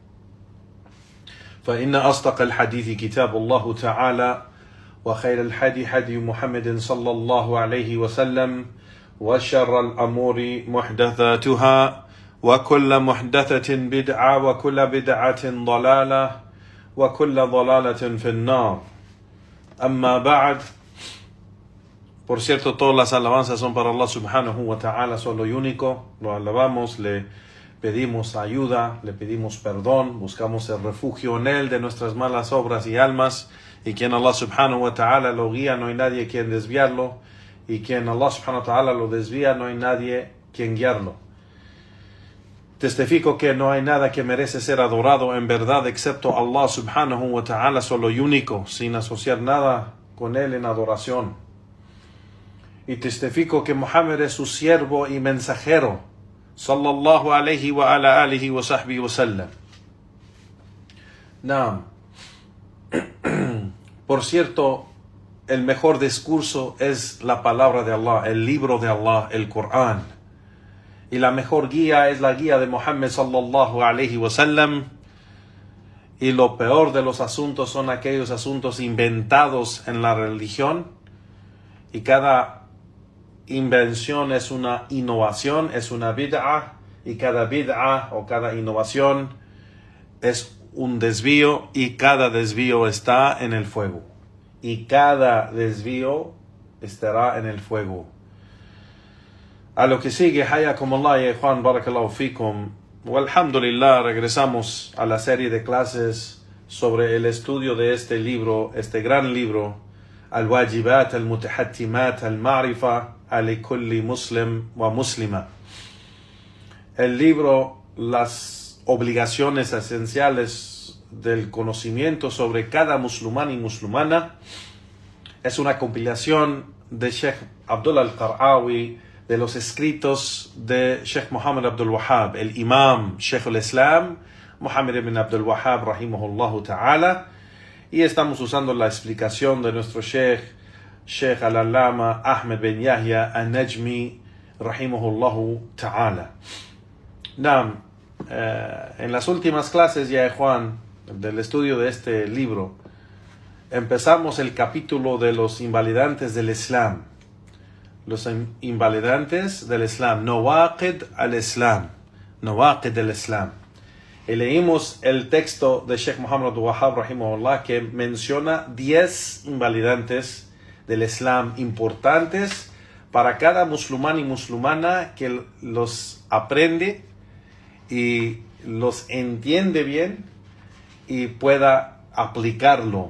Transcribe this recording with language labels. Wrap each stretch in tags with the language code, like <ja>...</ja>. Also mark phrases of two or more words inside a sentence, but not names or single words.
<ar>فإن أصدق الحديث كتاب الله تعالى وخير الحدي حدي محمد صلى الله عليه وسلم وشر الأمور محدثاتها وكل محدثة بدعة وكل بدعة ضلالة وكل ضلالة في النار. أما بعد.</ar> <es>Por cierto, todas las alabanzas son para Allah</es> <ar>سبحانه وتعالى,</ar> <es>solo y único. Lo alabamos, le pedimos ayuda, le pedimos perdón, buscamos el refugio en Él de nuestras malas obras y almas. Y quien Allah</es> <ar>سبحانه وتعالى</ar> <es>lo guía, no hay nadie quien desviarlo. Y quien Allah</es> <ar>سبحانه وتعالى</ar> <es>lo desvía, no hay nadie quien guiarlo. Testifico que no hay nada que merece ser adorado en verdad excepto Allah</es> <ar>سبحانه وتعالى,</ar> <es>solo y único, sin asociar nada con Él en adoración. Y testifico que Muhammad es su siervo y mensajero,</es> <ar>صلى الله عليه وعلى آله وصحبه وسلم.</ar> <es>Naam. Por cierto, el mejor discurso es la palabra de Allah, el libro de Allah, el Corán. Y la mejor guía es la guía de Muhammad</es> <ar>صلى الله عليه وسلم.</ar> <es>Y lo peor de los asuntos son aquellos asuntos inventados en la religión. Y cada invención es una innovación, es una bid'ah. Y cada bid'ah o cada innovación es un desvío. Y cada desvío está en el fuego. Y cada desvío estará en el fuego. A lo que sigue,</es> <ar>حياكم الله يا</ar> <es>Juan,</es> <ar>بارك الله فيكم.</ar> <es>Walhamdulillah, regresamos a la serie de clases sobre el estudio de este libro, este gran libro, Al-Wajibat al-Mutahattimat al-Ma'rifa al-Kulli Muslim wa Muslima. El libro, las obligaciones esenciales del conocimiento sobre cada musulmán y musulmana, es una compilación de Sheikh Abdullah al-Qar'awi, de los escritos de Sheikh Muhammad Abdul Wahhab, el imam Sheikh al-Islam, Muhammad ibn Abdul Wahhab,</es> <ar>رحمه الله تعالى,</ar> <es>y estamos usando la explicación de nuestro Sheikh al-Allama Ahmed bin Yahya al-Najmi,</es> <ar>رحمه الله تعالى.</ar> <es>En las últimas clases, ya Juan, del estudio de este libro, empezamos el capítulo de los invalidantes del Islam. Los invalidantes del Islam,</es> <ar>نواقض الإسلام, نواقض الإسلام.</ar> <es>Y leímos el texto de Sheikh Muhammad Abdul Wahhab, rahimahullah, que menciona 10 invalidantes del Islam importantes para cada musulmán y musulmana que los aprende y los entiende bien y pueda aplicarlo.</es>